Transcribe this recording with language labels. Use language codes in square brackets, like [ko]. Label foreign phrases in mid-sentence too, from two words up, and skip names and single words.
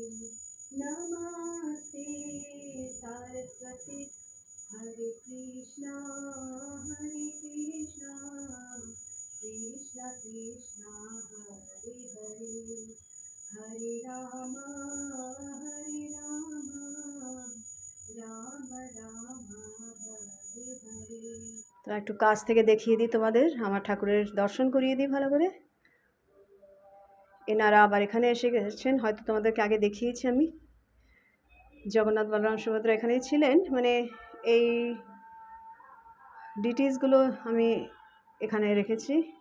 [sa] नमस्ते सरस्वती। हरे कृष्णा कृष्ण कृष्ण हरे हरे, हरे राम राम राम हरे हरे। [bn] তো একটু কাছ থেকে দেখিয়ে দিই তোমাদের, আমার ঠাকুরের দর্শন করিয়ে দিই ভালো করে। এনারা আবার এখানে এসে গেছেন, হয়তো তোমাদেরকে আগে দেখিয়েছি আমি। জগন্নাথ বলরাম সুভদ্রা এখানেই ছিলেন, মানে এই ডিটেলসগুলো আমি এখানে রেখেছি।